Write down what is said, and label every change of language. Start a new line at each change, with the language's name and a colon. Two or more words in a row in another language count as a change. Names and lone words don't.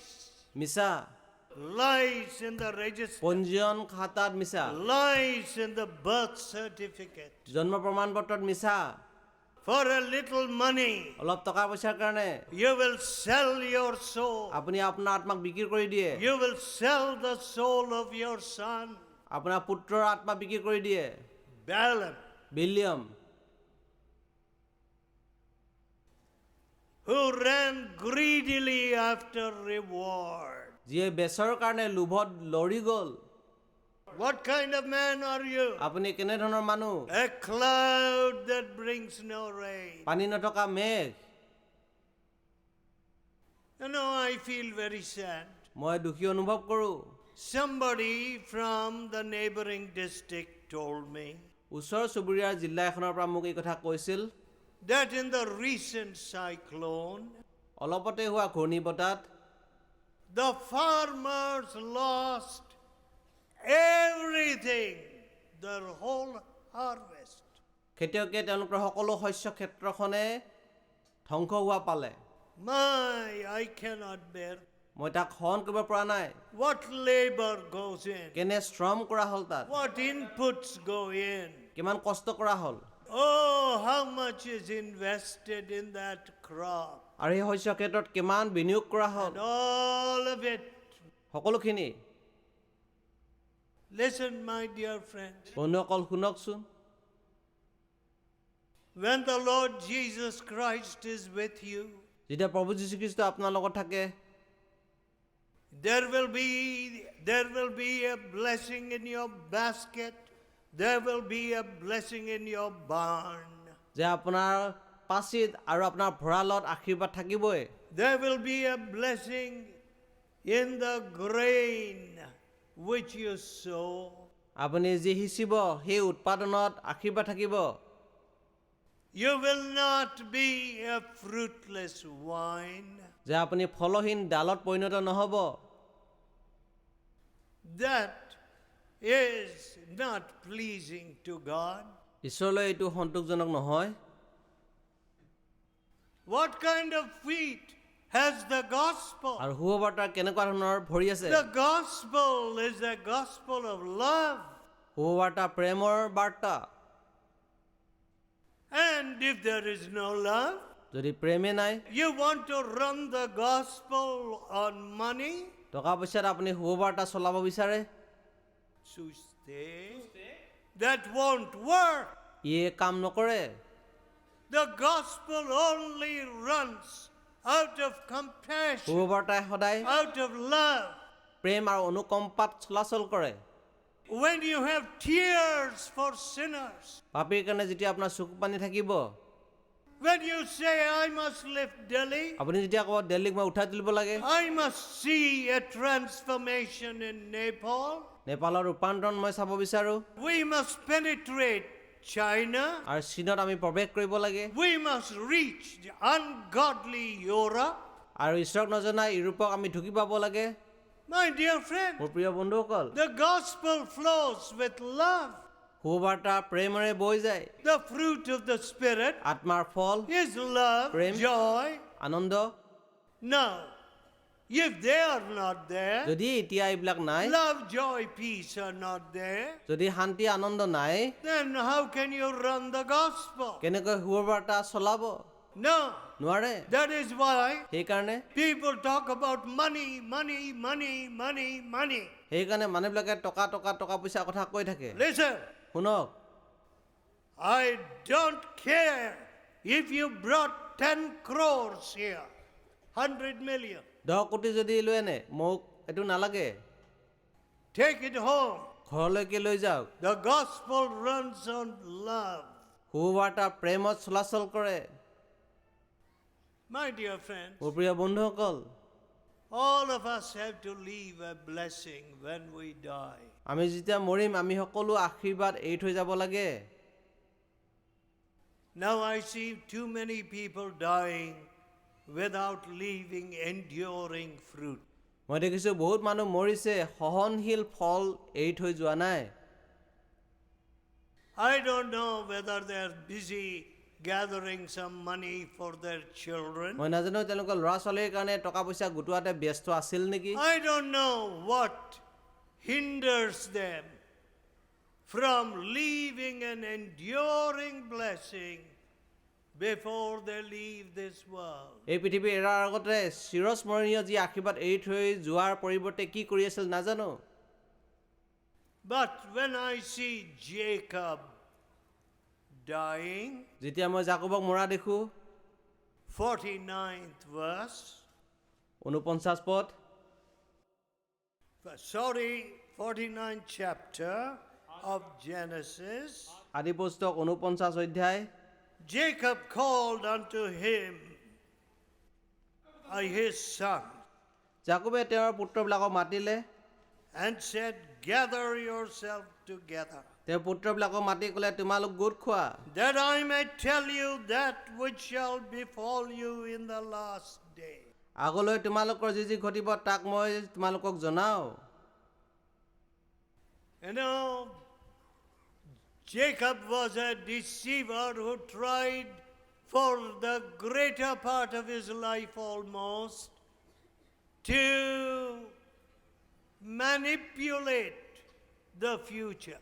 Assamese: মিছা,
English: Lies in the register.
Assamese: পঞ্জীয়ন খাতাত মিছা,
English: Lies in the birth certificate.
Assamese: জন্ম প্ৰমাণ পত্ৰত মিছা।
English: For a little money,
Assamese: অলপ টকা পইচাৰ কাৰণে
English: you will sell your soul.
Assamese: আপুনি আপোনাৰ আত্মাক বিক্ৰী কৰি দিয়ে।
English: You will sell the soul of your son.
Assamese: আপোনাৰ পুত্ৰৰ আত্মা বিক্ৰী কৰি দিয়ে।
English: Balaam,
Assamese: বিলিয়ম
English: who ran greedily after reward.
Assamese: যিয়ে বেচৰ কাৰণে লোভত লৰি গ'ল।
English: What kind of man are you?
Assamese: আপুনি কেনেধৰণৰ মানুহ?
English: A cloud that brings no rain.
Assamese: পানী নথকা মেঘ।
English: You know, I feel very sad.
Assamese: মই দুখী অনুভৱ কৰোঁ।
English: Somebody from the neighboring district told me
Assamese: ওচৰ চুবুৰীয়াৰ জিলা এখনৰ পৰা মোক এই কথা কৈছিল
English: that in the recent cyclone,
Assamese: অলপতে হোৱা ঘূৰ্ণী বতাহত
English: the farmers lost everything, their whole harvest.
Assamese: খেতিয়কে তেওঁলোকৰ সকলো শস্য ক্ষেত্ৰখনে ধ্বংস হোৱা পালে।
English: I cannot bear.
Assamese: মই তাক সহন কৰিব পৰা নাই।
English: What labor goes in?
Assamese: কেনে শ্ৰম কৰা হ'ল তাত,
English: What inputs go in?
Assamese: কিমান কষ্ট কৰা হ'ল,
English: Oh, how much is invested in that crop?
Assamese: আৰু সেই শস্য ক্ষেত্ৰত কিমান বিনিয়োগ কৰা হ'ল,
English: And all of it.
Assamese: সকলোখিনি।
English: Listen, my dear friends.
Assamese: বন্ধুসকল শুনকচোন,
English: When the Lord Jesus Christ is with you,
Assamese: যেতিয়া প্ৰভু যীশুখ্ৰীষ্ট আপোনাৰ লগত থাকে,
English: there will be a blessing in your basket. There will be a blessing in your barn.
Assamese: যে আপোনাৰ পাচিত আৰু আপোনাৰ ভঁৰালত আশীৰ্বাদ থাকিবই।
English: There will be a blessing in the grain which you sow.
Assamese: আপুনি যি সিঁচিব সেই উৎপাদনত আশীৰ্বাদ থাকিব।
English: You will not be a fruitless vine.
Assamese: যে আপুনি ফলহীন ডালত পৰিণত নহ'ব।
English: That is not pleasing to God.
Assamese: ঈশ্বৰলৈ এইটো সন্তোষজনক নহয়।
English: What kind of wheat has the gospel.
Assamese: আৰু সুবাৰ্তাৰ কেনেকুৱা ধৰণৰ ভৰি আছে
English: The gospel is the gospel of love.
Assamese: সুবাৰ্তা প্ৰেমৰ বাৰ্তা
English: And if there is no love,
Assamese: যদি প্ৰেমে নাই
English: you want to run the gospel on money?
Assamese: টকা পইচাত আপুনি সুবাৰ্তা চলাব বিচাৰে
English: Suste. That won't work.
Assamese: ইয়ে কাম নকৰে
English: The gospel only runs out of compassion,
Assamese: সুবাৰ্তাই সদায়
English: out of love.
Assamese: প্ৰেম আৰু অনুকম্পাত চলাচল কৰে
English: When you have tears for sinners,
Assamese: পাপীৰ কাৰণে যেতিয়া আপোনাৰ চকু পানী থাকিব
English: when you say, I must lift Delhi,
Assamese: আপুনি যেতিয়া ক'ব দিল্লীক মই উঠাই তুলিব লাগে
English: I must see a transformation in Nepal,
Assamese: নেপালৰ ৰূপান্তৰণ মই চাব বিচাৰো
English: we must penetrate China,
Assamese: আৰু চীনত আমি প্ৰৱেশ কৰিব লাগে
English: we must reach the ungodly Europe.
Assamese: আৰু ঈশ্বৰক নজনাই ইউৰোপক আমি ঢুকি পাব লাগে
English: My dear friend,
Assamese: মোৰ প্ৰিয় বন্ধুসকল
English: the gospel flows with love.
Assamese: সুবাৰ্তা প্ৰেমেৰে বৈ যায়
English: The fruit of the Spirit
Assamese: আত্মাৰ ফল
English: is love,
Assamese: Prem.
English: joy.
Assamese: আনন্দ
English: Now, if they are not there,
Assamese: যদি এতিয়া এইবিলাক নাই
English: love, joy, peace are not there,
Assamese: যদি শান্তি আনন্দ নাই
English: then how can you run the gospel?
Assamese: কেনেকৈ সুবাৰ্তা চলাব
English: No.
Assamese: নোৱাৰে
English: That is why
Assamese: সেইকাৰণে
English: people talk about money, money, money, money, money.
Assamese: সেইকাৰণে মানুহবিলাকে টকা টকা টকা পইচা কথা কৈ থাকে
English: Listen,
Assamese: শুনক
English: I don't care if you brought 10 crores here, 100 million.
Assamese: 10 কোটি যদি লৈ আনে মোক এইটো নালাগে
English: Take it home.
Assamese: ঘৰলৈকে লৈ যাওক
English: The gospel runs on love.
Assamese: সুবাৰ্তা প্ৰেমত চলাচল কৰে
English: My dear friends,
Assamese: মোৰ প্ৰিয় বন্ধুসকল
English: all of us have to leave a blessing when we die.
Assamese: আমি যেতিয়া মৰিম আমি সকলো আশীৰ্বাদ এৰি থৈ যাব লাগে
English: Now I see too many people dying without leaving enduring fruit.
Assamese: মই দেখিছোঁ বহুত মানুহ মৰিছে সহনশীল ফল এৰি থৈ যোৱা নাই
English: I don't know whether they're busy gathering some money for their children.
Assamese: মই নাজানো তেওঁলোকৰ ল'ৰা ছোৱালীৰ কাৰণে টকা পইচা গোটোৱাতে ব্যস্ত আছিল নেকি
English: I don't know what hinders them from leaving an enduring blessing before they leave this world.
Assamese: এই পৃথিৱী এৰাৰ আগতে চিৰস্মৰণীয় যি আশীৰ্বাদ এৰি থৈ যোৱাৰ পৰিৱৰ্তে কি কৰি আছিল নাজানো
English: But when I see Jacob dying,
Assamese: যেতিয়া মই জাকবক মৰা দেখো
English: 49th verse,
Assamese: 49 পদ
English: 49th chapter of Genesis,
Assamese: আদি পুস্তক 49 অধ্যায়
English: Jacob called unto him his son
Assamese: জাকবে তেওঁৰ পুত্ৰবিলাকক মাতিলে
English: and said, gather yourself together,
Assamese: তেওঁৰ পুত্ৰবিলাকক মাতি ক'লে তোমালোক গোট খোৱা
English: that I may tell you that which shall befall you in the last day.
Assamese: আগলৈ তোমালোকৰ যি যি ঘটিব তাক মই তোমালোকক জনাও
English: You know, Jacob was a deceiver who tried for the greater part of his life almost to manipulate the future.